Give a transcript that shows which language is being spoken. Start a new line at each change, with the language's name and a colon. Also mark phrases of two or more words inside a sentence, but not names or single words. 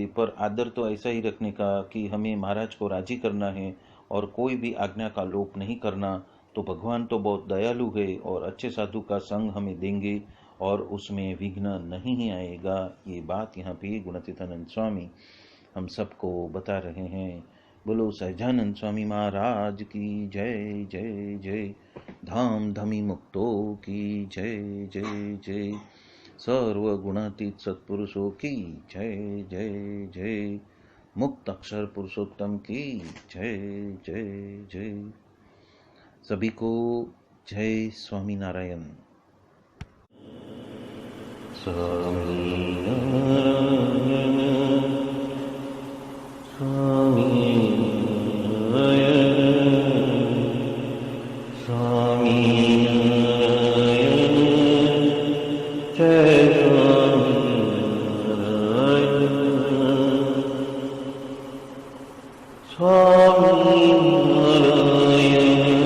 Hindi: पर आदर तो ऐसा ही रखने का कि हमें महाराज को राजी करना है और कोई भी आज्ञा का लोप नहीं करना। तो भगवान तो बहुत दयालु है और अच्छे साधु का संग हमें देंगे और उसमें विघ्न नहीं ही आएगा। ये बात यहाँ पे गुणातीतानंद स्वामी हम सबको बता रहे हैं। बोलो सहजानंद स्वामी महाराज की जय जय जय। धाम धमी मुक्तो की जय जय जय। सर्व गुणातीत सत्पुरुषों की जय जय जय। मुक्त अक्षर पुरुषोत्तम की जय जय जय। सभी को जय स्वामी नारायण। स्वामी नारायण स्वामी नारायण स्वामी नारायण जय स्वामी नारायण स्वामी नारायण